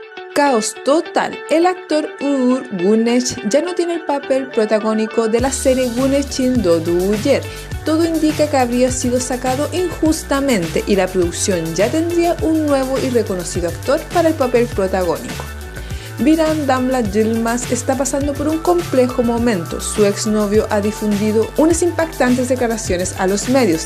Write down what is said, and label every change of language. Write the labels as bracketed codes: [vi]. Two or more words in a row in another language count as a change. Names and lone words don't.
[es] Caos total. El actor Uğur Güneş ya no tiene el papel protagónico de la serie Güneş'in doğduğu yer. Todo indica que habría sido sacado injustamente y la producción ya tendría un nuevo y reconocido actor para el papel protagónico. Biran Damla Yılmaz está pasando por un complejo momento. Su exnovio ha difundido unas impactantes declaraciones a los medios.